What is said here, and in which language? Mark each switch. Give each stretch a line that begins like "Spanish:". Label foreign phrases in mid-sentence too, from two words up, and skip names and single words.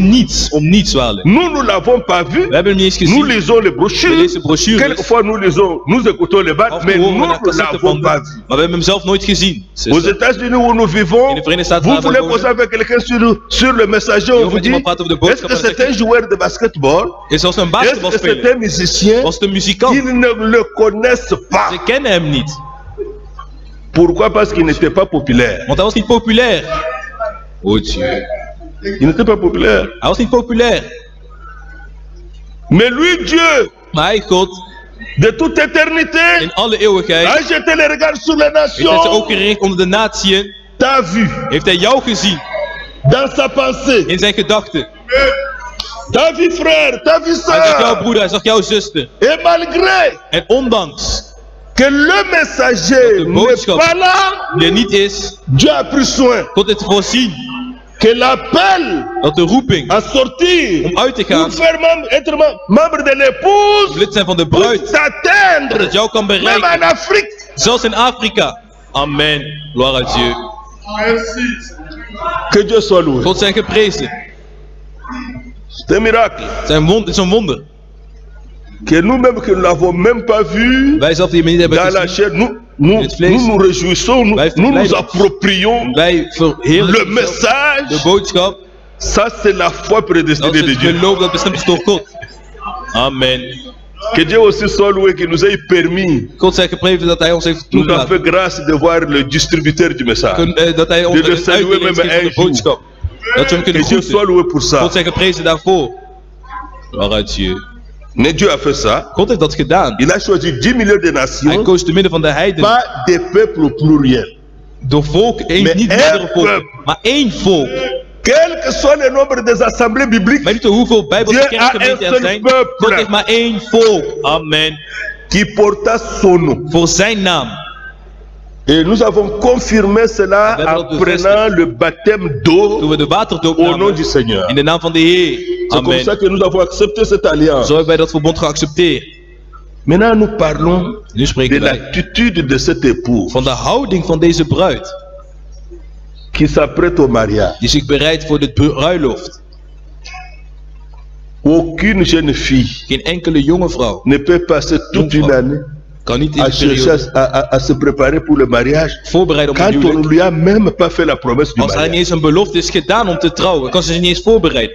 Dutch: Om niets waarlijk.
French: Nous ne l'avons pas vu.
Dutch: We hebben hem niet eens
French: Nous
Dutch: gezien.
French: lisons les
Dutch: We
French: brochures.
Dutch: lezen brochures.
French: Quelquefois nous écoutons les
Dutch: Af
French: battes,
Dutch: en
French: mais
Dutch: toe
French: nous
Dutch: horen we naar
French: ne
Dutch: cassetten
French: l'avons
Dutch: van
French: pas
Dutch: hem.
French: vu.
Dutch: Maar we hebben hem zelf nooit gezien.
French: Aux États-Unis où nous vivons,
Dutch: In de Verenigde Staten
French: vous
Dutch: waar we
French: voulez
Dutch: wonen.
French: poser avec quelqu'un sur le messager,
Dutch: Je
French: on
Dutch: wil
French: vous
Dutch: met
French: dit,
Dutch: iemand praten over de
French: est-ce
Dutch: boodschap
French: que
Dutch: en dan
French: c'est
Dutch: zeg
French: un
Dutch: je,
French: joueur de basketball?
Dutch: is als een
French: Est-ce que c'est
Dutch: basketbalspeler?
French: un musicien?
Dutch: Was het een muzikant?
French: Ils ne le connaissent pas.
Dutch: Ze kennen hem niet.
French: Pourquoi? Parce qu'il n'était pas populaire.
Dutch: Want hij was niet populair.
French: Oh Dieu. Il n'était pas populaire.
Dutch: Hij was niet populair.
French: Mais lui, Dieu,
Dutch: Maar hij, God,
French: de toute éternité,
Dutch: in alle eeuwigheid,
French: a jeté les regards sur les
Dutch: heeft hij zich ook
French: nations.
Dutch: gericht onder de natieën.
French: T'as vu
Dutch: Heeft hij jou gezien
French: dans sa pensée.
Dutch: in zijn gedachten.
French: T'as vu frère, t'as vu
Dutch: Hij zag jouw
French: ça.
Dutch: broeder, hij zag jouw zuster.
French: Et malgré
Dutch: En ondanks
French: que le messager
Dutch: de
French: n'est
Dutch: boodschap
French: pas là,
Dutch: die er niet is,
French: Dieu a pris soin
Dutch: God heeft voorzien
French: que l'appel
Dutch: dat de roeping
French: à sortir
Dutch: om uit te
French: pour
Dutch: gaan,
French: faire être membre de l'épouse
Dutch: lid zijn van de
French: puisse
Dutch: bruid, dat
French: s'atteindre
Dutch: het jou kan
French: même
Dutch: bereiken.
French: en Afrique.
Dutch: Zelfs in Afrika.
French: Amen. Gloire à Dieu. Que Dieu soit loué.
Dutch: God zijn geprezen.
French: C'est un miracle
Dutch: Het is een wonder.
French: que nous-mêmes que nous n'avons même pas vu
Dutch: Wij zelf die hem niet hebben
French: dans la
Dutch: gezien.
French: chair, nous nous réjouissons,
Dutch: Wij
French: nous nous
Dutch: verblijden.
French: approprions
Dutch: Wij verheerlijken
French: le
Dutch: onszelf. de
French: message.
Dutch: boodschap.
French: Ça c'est la foi
Dutch: Dat
French: prédestinée
Dutch: is
French: de
Dutch: het
French: Dieu.
Dutch: geloof dat bestemd is door God.
French: Amen. Que Dieu aussi soit loué qui nous ait permis,
Dutch: God zij geprezen dat hij ons heeft
French: nous a fait
Dutch: toegelaten.
French: grâce de voir le distributeur du message.
Dutch: Dat hij ons
French: De le
Dutch: een
French: saluer
Dutch: uitdeling
French: même
Dutch: geeft van de
French: un jour.
Dutch: boodschap. Dat we hem
French: Que
Dutch: kunnen
French: Dieu soit
Dutch: groeten.
French: loué pour ça.
Dutch: God zij geprezen daarvoor.
French: Gloire à Dieu. Mais Dieu a fait ça.
Dutch: God heeft dat gedaan.
French: Il a choisi 10 millions de
Dutch: Hij
French: nations,
Dutch: koos te midden van de heidenen.
French: pas des peuples pluriels.
Dutch: Door volk,
French: Mais
Dutch: niet meerdere één volken, volk. maar één volk.
French: Quel que soit le nombre des assemblées bibliques,
Dutch: Weet je hoeveel Bijbelse
French: Dieu a
Dutch: kerkgemeenten
French: un
Dutch: er
French: seul
Dutch: zijn?
French: peuple.
Dutch: God heeft maar één volk.
French: Amen. qui porta son nom.
Dutch: Voor zijn naam.
French: Et nous avons confirmé cela
Dutch: We hebben dat
French: en prenant le baptême
Dutch: Toen
French: d'eau
Dutch: we de waterdoop
French: au nom
Dutch: namen.
French: du Seigneur.
Dutch: In de naam van de Heer.
French: C'est comme
Dutch: Amen.
French: ça que nous avons accepté cette alliance.
Dutch: Zo hebben wij dat verbond geaccepteerd.
French: Maintenant, nous parlons
Dutch: Nu
French: de
Dutch: spreken wij
French: l'attitude de cet époux
Dutch: van de houding van deze bruid.
French: qui s'apprête au mariage.
Dutch: Die zich bereidt voor de bruiloft.
French: Aucune jeune fille
Dutch: Geen enkele jonge vrouw
French: ne peut passer toute une année
Dutch: kan niet in
French: à
Dutch: de
French: chercher
Dutch: periode
French: à se préparer pour le mariage
Dutch: voorbereiden op een
French: quand on ne
Dutch: huwelijk.
French: lui a même pas fait la promesse du
Dutch: Als hij niet
French: mariage.
Dutch: eens een belofte is gedaan om te trouwen, kan ze zich niet eens voorbereiden.